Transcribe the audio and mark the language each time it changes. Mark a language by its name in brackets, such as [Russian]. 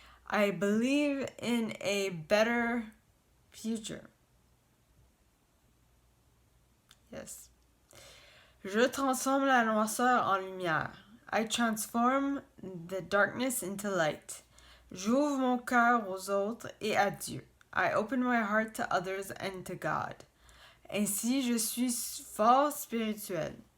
[English] I believe in a better future. Yes. [French] Je transforme la noirceur en lumière. [English] I transform the darkness into light. [French] J'ouvre mon cœur aux autres et à Dieu. [English] I open my heart to others and to God. [French] Ainsi, je suis fort spirituel.